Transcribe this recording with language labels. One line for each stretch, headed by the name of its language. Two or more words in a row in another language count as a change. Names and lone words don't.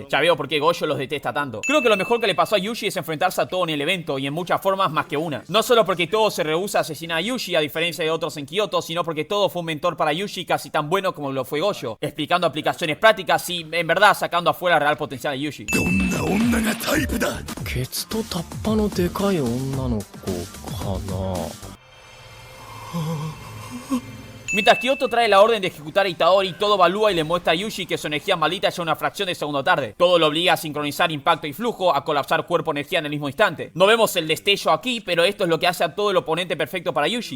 Spanish: Ya veo por qué Gojo los detesta tanto. Creo que lo mejor que le pasó a Yuji es enfrentarse a todo en el evento y en muchas formas más que una. No solo porque todo se rehúsa a asesinar a Yuji a diferencia de otros en Kyoto, sino porque todo fue un mentor para Yuji casi tan bueno como lo fue Gojo, explicando aplicaciones prácticas y en verdad sacando afuera el real potencial de Yuji.
Japanese: ケツとタッパのでかい女の子かな。
Spanish: Mientras Kyoto trae la orden de ejecutar a Itadori, todo evalúa y le muestra a Yuji que su energía maldita ya una fracción de segundo tarde. Todo lo obliga a sincronizar impacto y flujo, a colapsar cuerpo-energía en el mismo instante. No vemos el destello aquí, pero esto es lo que hace a todo el oponente perfecto para Yuji.